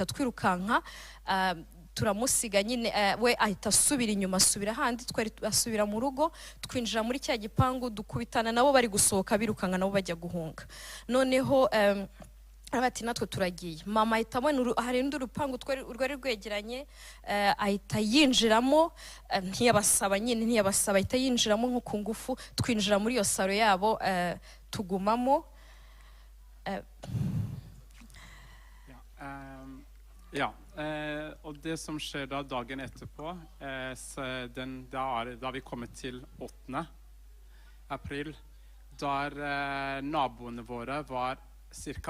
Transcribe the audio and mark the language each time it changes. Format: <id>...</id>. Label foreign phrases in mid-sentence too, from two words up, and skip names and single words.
<rw>twirukanka turamusiga nyine we ahita asubira inyuma asubira handi twari asubira mu rugo twinjira muri cya gipangu dukubitana nabo bari gusohoka birukanka nabo bajya guhunga noneho abati natwe turagiye mama ahita abona hari undi rupangu rwari rwegeranye ahita yinjiramo ntiyabasaba ahita yinjiramo nko ku ngufu twinjira muri iyo saro yabo tugumamo</rw> <no>og det som skjer da dagen etterpå, da har vi kommet til 8. april, der naboene våre var ca.</no>